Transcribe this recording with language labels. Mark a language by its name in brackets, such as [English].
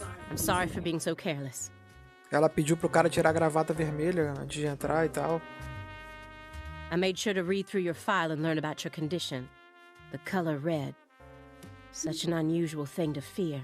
[English] I'm sorry for being so careless. [Portuguese] Ela pediu pro cara tirar a gravata vermelha antes de entrar e tal. [English] I made sure to read through your file and learn about your condition. The color red. Such an unusual thing to fear.